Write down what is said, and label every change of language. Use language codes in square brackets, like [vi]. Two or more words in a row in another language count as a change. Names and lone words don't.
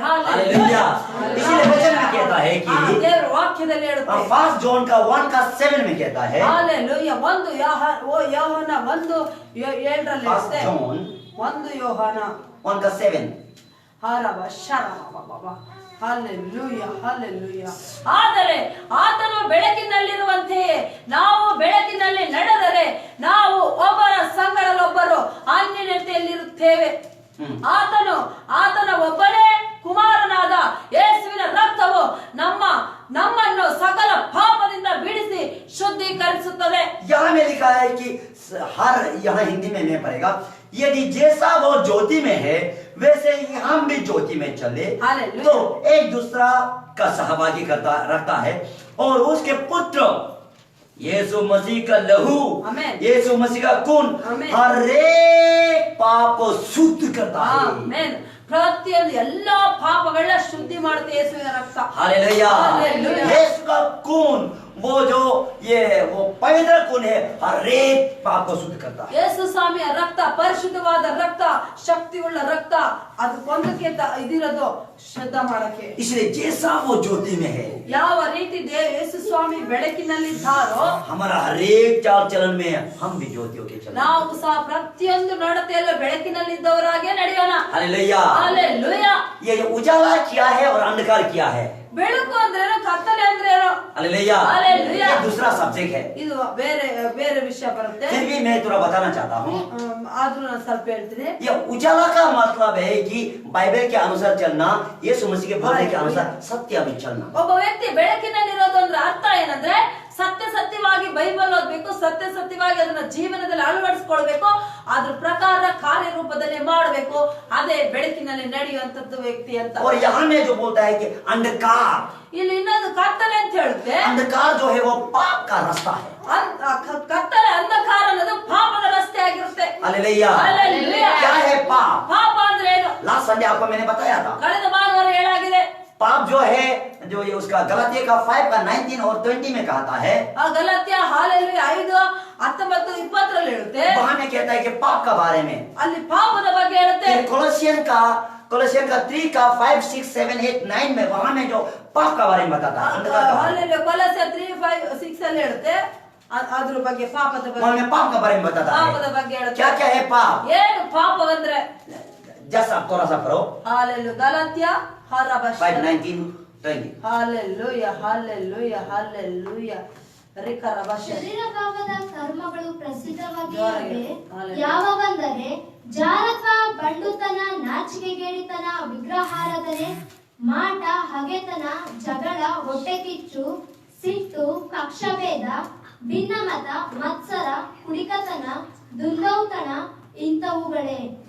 [hi] हालेलुया। इसीलिए वचन में कहता है कि [kn] ದೇವರ ವಾಕ್ಯದಲ್ಲಿ ಹೇಳುತ್ತೆ, [hi] 1 जॉन का 1:7 में कहता है, [kn] ಹಾಲೆಲೂಯ. 1 ಯೋಹಾನ 1:7 [hi] 1 जॉन [kn] 1 ಯೋಹಾನ 1:7 ಹಾಲೆಲೂಯ ಹಾಲೆಲೂಯ. ಆದರೆ ಆತನು ಬೆಳಕಿನಲ್ಲಿರುವಂತೆಯೇ ನಾವು ಬೆಳಕಿನಲ್ಲಿ ನಡೆದರೆ ನಾವು ಒಬ್ಬರ ಸಂಗಡಲೊಬ್ಬರು ಅನ್ಯೋನ್ಯತೆಯಲ್ಲಿರುತ್ತೇವೆ. ಆತನ ಒಬ್ಬನೇ ಕುಮಾರನಾದ ಯೇಸುವಿನ ರಕ್ತವು ನಮ್ಮನ್ನು ಸಕಲ ಪಾಪದಿಂದ ಬಿಡಿಸಿ ಶುದ್ಧೀಕರಣ [hi] पढ़ना, हिंदी में नहीं पढ़ेगा। यदि जैसा वो ज्योति में है वैसे ही हम भी ज्योति में चले हालेलुया। तो एक दूसरा का सहभागी रखता है और उसके पुत्र यीशु मसीह का लहू, आमेन। यीशु मसीह का खून आमेन। हर एक पाप को शुद्ध करता है। [kn] ಆಮೆನ್. ಪ್ರತಿಯೊಂದು ಎಲ್ಲಾ ಪಾಪಗಳನ್ನ ಶುದ್ಧಿ ಮಾಡುತ್ತೆ ಯೇಸುವಿನ ರಕ್ತ. [hi] हालेलुया। हालेलुया। यीशु का खून वो जो वो पवित्र खून है हर एक पाप को शुद्ध करता है। [kn] ಯೇಸು ಸ್ವಾಮಿಯ ರಕ್ತ ಪರಿಶುದ್ಧವಾದ ರಕ್ತ, ಶಕ್ತಿಯುಳ್ಳ ರಕ್ತ, ಅದು ಕೊಂದಕ್ಕೆ ಇದಿರೋದು ಶುದ್ಧ ಮಾಡಕ್ಕೆ. [hi] इसलिए जैसा वो ज्योति में है [kn] ಯಾವ ರೀತಿ ಯೇಸು ಸ್ವಾಮಿ ಬೆಳಕಿನಲ್ಲಿದ್ದಾರೋ [hi] हमारा हर एक चाल चलन में हम भी ज्योतियों के चलन। [kn] ನಾವು ಸಹ ಪ್ರತಿಯೊಂದು ನಡತೆಯಲ್ಲೂ ಬೆಳಕಿನಲ್ಲಿದ್ದವರಾಗೆ ನಡೆಯೋಣ. [hi] हालेलुया। [kn] ಹಾಲೆಲೂಯಾ. [hi] ये जो उजाला किया है और अंधकार किया है, [kn] ಬೆಳಕು ಅಂದ್ರೇನು, ಕತ್ತಲೆ ಅಂದ್ರೇನು? [hi] हालेलुया, हालेलुया। ये दूसरा सब्जेक्ट है। [kn] ಇದು ಬೇರೆ ಬೇರೆ ವಿಷಯ ಬರುತ್ತೆ. [hi] फिर भी मैं थोड़ा बताना चाहता हूँ, [kn] ಆದ್ರೂ ನಾನು ಸ್ವಲ್ಪ ಹೇಳ್ತೀನಿ. [hi] ये उजाला का मतलब है कि बाइबल के अनुसार चलना, यीशु मसीह के बोलने के अनुसार सत्य में चलना। [kn] ಒಬ್ಬ ವ್ಯಕ್ತಿ ಬೆಳಕಿನಲ್ಲಿರೋದು ಅಂದ್ರೆ ಅರ್ಥ ಏನಂದ್ರೆ ಸತ್ಯವಾಗಿ ಬೈಬಲ್ ಓದ್ಬೇಕು, ಸತ್ಯವಾಗಿ ಅದನ್ನ ಜೀವನದಲ್ಲಿ ಅಳವಡಿಸಿಕೊಳ್ಬೇಕು, ಅದ್ರ ಪ್ರಕಾರ ಕಾರ್ಯರೂಪದಲ್ಲಿ ಮಾಡಬೇಕು. ಅದೇ ಬೆಳಕಿನಲ್ಲಿ ನಡೆಯುವಂತದ್ದು ವ್ಯಕ್ತಿ ಅಂತ. [hi] और यहाँ में जो बोलता है कि अंधकार, [kn] ಇಲ್ಲಿ ಇನ್ನೊಂದು ಕತ್ತಲೆ ಅಂತ ಹೇಳುತ್ತೆ. [hi] अंधकार जो है वो पाप का रास्ता है। [kn] ಕತ್ತಲೆ, ಅಂಧಕಾರ ಅನ್ನೋದು ಪಾಪದ ರಸ್ತೆ ಆಗಿರುತ್ತೆ. [hi] हालेलुया। हालेलुया। क्या है पाप? [kn] ಪಾಪ ಅಂದ್ರೆ ಏನು? [en] last Sunday [hi] आपको मैंने बताया था, [kn] ಕಳೆದ ಭಾನುವಾರ ಹೇಳಾಗಿದೆ. [hi] पाप जो है जो ये उसका गलातिया का 5 का 19 और 20 में कहता है, [kn] ಆ ಗಲಾತ್ಯ ಹಾಲೆಲೂಯಾ 5:19-20 ರಲ್ಲಿ ಹೇಳುತ್ತೆ. [hi] वहां में कहता है कि पाप का बारे में। [kn] ಅಲ್ಲಿ ಪಾಪದ ಬಗ್ಗೆ ಹೇಳುತ್ತೆ. [hi] फिर कोलोसियन का 3 का 5 6 7 8 9 में वहां में जो पाप का बारे में बताता है, अंधकार का बारे में। [kn] ಹಾಲೆಲೂಯಾ ಕೊಲೊಸ್ಸೆ 3:5-6 ಅಲ್ಲಿ ಹೇಳುತ್ತೆ ಅದ್ರ ಬಗ್ಗೆ, ಪಾಪದ [hi] वहां [kn] ಬಗ್ಗೆ. [hi] में पाप का बारे में बताता [kn] ಪಾಪದ [hi] है [kn] ಬಗ್ಗೆ ಹೇಳುತ್ತೆ. [hi] क्या क्या है पाप। [kn] ಏನು ಪಾಪವಂದ್ರೆ? [hi] जस्ट आप थोड़ा सा पढ़ो, [kn] ಹಾಲೆಲೂಯಾ ಗಲಾತ್ಯ 5 19 20। ಹಾಲೆಲೂಯಾ ಹಾಲೆಲೂಯಾ ಹಾಲೆಲೂಯಾ ರಿಕರಬಶ. ಶರೀರ ಭಾವದ ಕರ್ಮಗಳು ಪ್ರಸಿದ್ಧವಾಗಿವೆ. ಹಾಲೆಲೂಯಾ. ಯಾವವೆಂದರೆ ಜಾರತ್ವ, ಬಂಡುತನ, ನಾಚಿಕೆಗೇಡಿತನ, ವಿಗ್ರಹಾರಾಧನೆ, ಮಾಟ, ಹಗೆತನ, ಜಗಳ, ಹೊಟ್ಟೆಕಿಚ್ಚು, ಸಿಟ್ಟು, ಕಕ್ಷಭೇದ, ಭಿನ್ನಮತ, ಮತ್ಸರ, ಕುಡಿಕತನ, ದುರ್ಲೌತಣ ಇಂಥವುಗಳೇ.